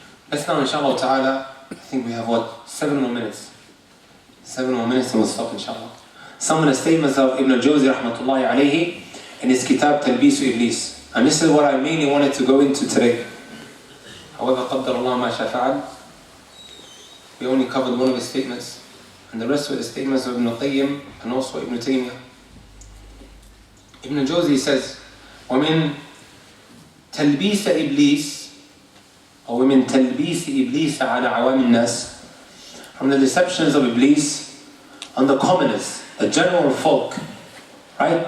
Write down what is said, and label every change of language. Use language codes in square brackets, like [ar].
[en] Let's now, inshallah ta'ala, I think we have 7 more minutes. 7 more minutes and we'll stop, inshallah. Some of the statements of Ibn al-Jawzi rahmatullahi alayhi in his kitab Talbisu Iblis. And this is what I mainly wanted to go into today. However, [ar] قدر الله ما شاء فعل. [en] We only covered one of his statements, and the rest were the statements of Ibn Qayyim and also Ibn Taymiyyah. Ibn Jawzi says, [ar] وَمِن تَلْبِيسَ إِبْلِيسِ أو وَمِن تَلْبِيسِ إِبْلِيسَ عَلَى عَوَامِ النَّاسِ, [en] from the deceptions of Iblis on the commoners, the general folk, right?